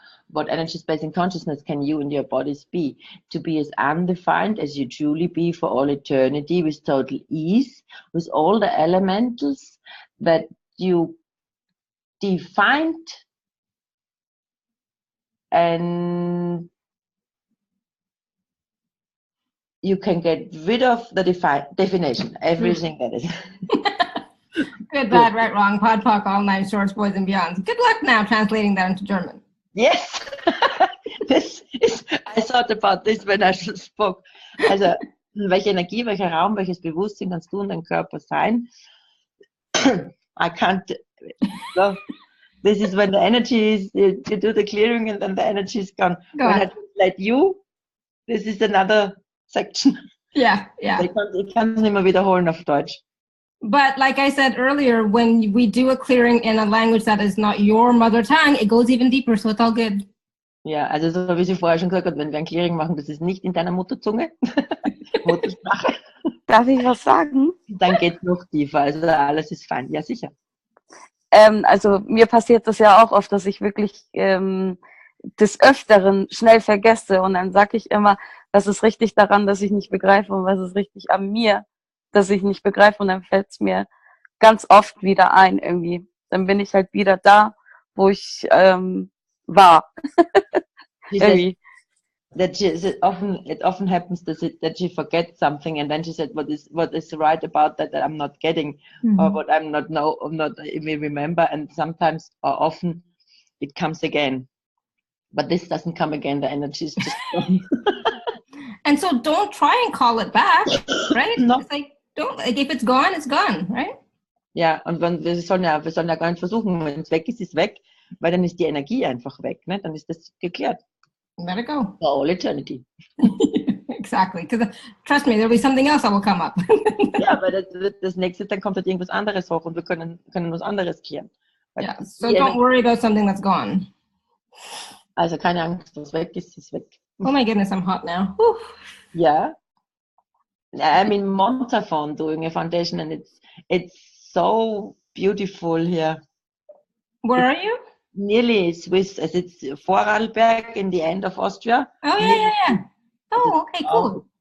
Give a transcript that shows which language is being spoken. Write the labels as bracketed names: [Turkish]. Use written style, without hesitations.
[English] What energy, space, and consciousness can you and your bodies be? To be as undefined as you truly be for all eternity, with total ease, with all the elementals that you defined, and you can get rid of the definition, everything that is. Good, bad, right, wrong, pod, poc, all nine shorts, boys and beyonds. Good luck now translating that into German. Yes, I thought about this when I spoke. [German] Also, welche Energie, welcher Raum, welches Bewusstsein kannst du in deinem Körper sein? [English] I can't, no, this is when the energy is, you do the clearing and then the energy is gone. When I translate you, this is another section. Yeah. [German] Ich kann es nicht mehr wiederholen auf Deutsch. [English] But like I said earlier, when we do a clearing in a language that is not your mother tongue, it goes even deeper, so it's all good. [German] Ja, also so wie sie vorher schon gesagt hat, wenn wir ein Clearing machen, das ist nicht in deiner Mutterzunge, Muttersprache. Darf ich was sagen? Dann geht es noch tiefer, also alles ist fein. Ja, sicher. Also mir passiert das ja auch oft, dass ich wirklich des Öfteren schnell vergesse und dann sage ich immer, was ist richtig daran, dass ich nicht begreife und was ist richtig an mir, dass ich nicht begreife und dann fällt es mir ganz oft wieder ein irgendwie. Dann bin ich halt wieder da, wo ich war. [English] She says [German] Irgendwie. [English] that it often happens that she forgets something and then she said what is right about that I'm not getting or what I'm not even remember, and sometimes or often it comes again. But this doesn't come again, the energy is just gone. And so don't try and call it back, right? No. It's like, if it's gone, right? [German] Ja, und wir sollen ja gar nicht versuchen, wenn es weg ist weg, weil dann ist die Energie einfach weg, ne? Dann ist das geklärt. [English] Let it go. For all eternity. Exactly. Because trust me, there'll be something else that will come up. [German] Ja, weil das nächste, dann kommt halt irgendwas anderes hoch und wir können was anderes klären. [English] Yeah, so don't worry about something that's gone. [German] Also keine Angst, was weg ist weg. [English] Oh my goodness, I'm hot now. Whew. Yeah. I'm in Montafon doing a foundation and it's so beautiful here. Where are you? Nearly Swiss, as it's Vorarlberg in the end of Austria. Oh, yeah. Oh, okay, cool.